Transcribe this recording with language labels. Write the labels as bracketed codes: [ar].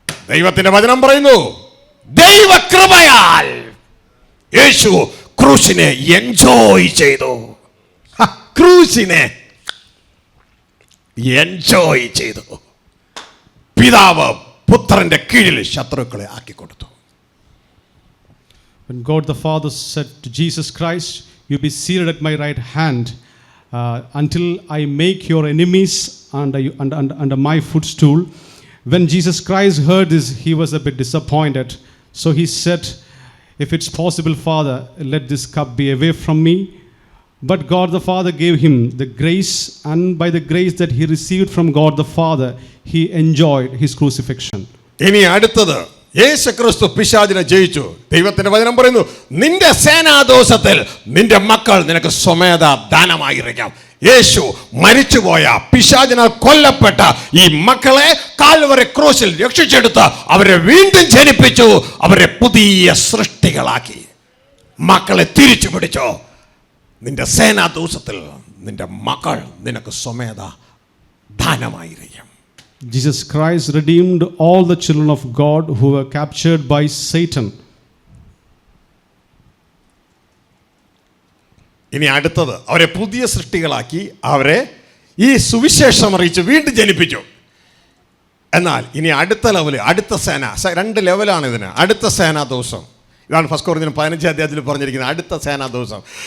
[ml] ദൈവത്തിന്റെ വചനം പറയുന്നു, ദൈവകൃപയാൽ യേശു ക്രൂശിനെ എൻജോയ് ചെയ്തു. ക്രൂശിനെ എൻജോയ് ചെയ്തു. പിതാവ് പുത്രന്റെ കീഴിൽ ശത്രുക്കളെ ആക്കി കൊടുത്തു. [en] When God the Father said to Jesus Christ, you be seated at my right hand until I make your enemies under my footstool. When Jesus Christ heard this, he was a bit disappointed. So he said, if it's possible, Father, let this cup be away from me. But God the Father gave him the grace, and by the grace that he received from God the Father, he enjoyed his crucifixion. [ml] ഇനി അടുത്തത്, യേശു ക്രിസ്തു പിശാചിനെ ജയിച്ചു. ദൈവത്തിന്റെ വചനം പറയുന്നു, നിന്റെ സേനാദോഷത്തിൽ നിന്റെ മക്കൾ നിനക്ക് സ്വമേധ ദാനമായിരിക്കാം. യേശു മരിച്ചുപോയ, പിശാചിനാൽ കൊല്ലപ്പെട്ട ഈ മക്കളെ കാൽവരി ക്രൂശിൽ രക്ഷിച്ചെടുത്ത് അവരെ വീണ്ടും ജനിപ്പിച്ചു. അവരെ പുതിയ സൃഷ്ടികളാക്കി. മക്കളെ തിരിച്ചു പിടിച്ചോ. നിന്റെ സേനാദോഷത്തിൽ നിന്റെ മക്കൾ നിനക്ക് സ്വമേധ ദാനമായിരിക്കും. [en] Jesus Christ redeemed all the children of God who were captured by Satan. [ml] ഇനി അടുത്തത്, അവരെ പുതിയ സൃഷ്ടികളാക്കി അവരെ ഈ സുവിശേഷം അറിയിച്ച് വീണ്ടും ജനിപ്പിച്ചു. എന്നാൽ ഇനി അടുത്ത ലെവല്, അടുത്ത സേന, 2 ലെവലാണ് ഇതിന്. അടുത്ത സേനാദോഷം ഇതാണ് 1 കൊരിന്ത്യർ 15 അധ്യായത്തിൽ പറഞ്ഞിരിക്കുന്നത്. അടുത്ത സേനാദോഷം.